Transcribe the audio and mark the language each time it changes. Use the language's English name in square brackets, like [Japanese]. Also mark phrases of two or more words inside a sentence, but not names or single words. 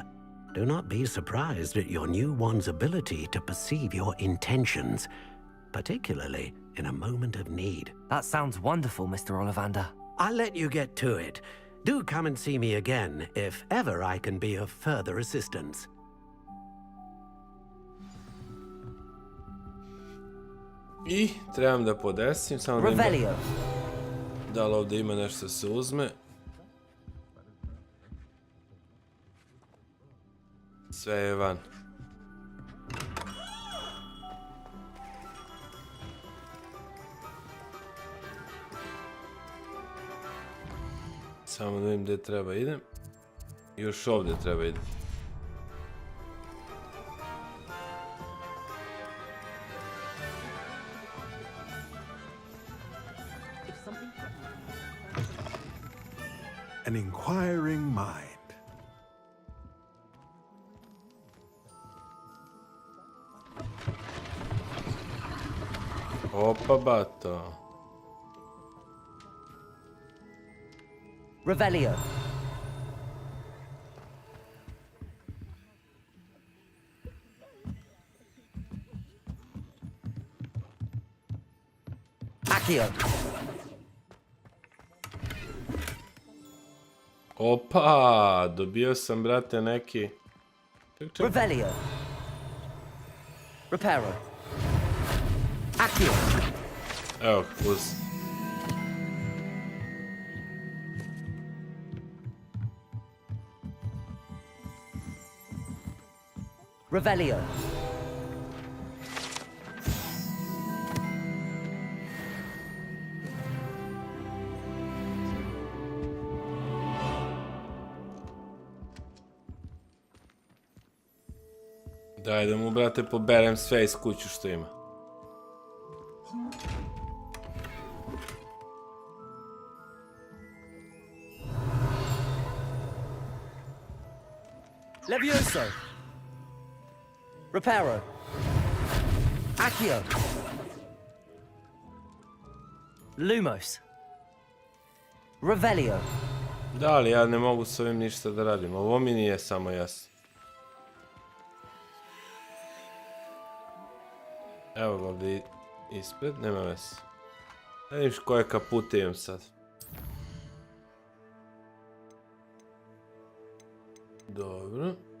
[English] Do not be surprised at your new wand's ability to perceive your intentions, particularly in a moment of need. That sounds wonderful, Mr. Ollivander. I'll let you get to it. Do come and see me again if ever I can be of further assistance. [Serbian] I trebam da podesim, samo da ima... Da li ovdje ima nešto da se uzme? Sve je van. Samo da vidim gdje treba idem. Još ovdje treba idem. [English] An inquiring mind. [Serbian] Opa, bato. Revelio. Accio. Opa, dobio sam, brate, neki... Revelio. Reparo. Accio. Evo, uz... Revelio. Daj da mu, brate, poberem sve iz kuću što ima. Levioso. Reparo. Accio. Lumos. Revelio. Da, ali ja ne mogu s ovim ništa da radim. Ovo mi nije samo jasno. Evo ga ovdje ispred, nema veze. Ne vidiš koje kapute imam sad. Dobro.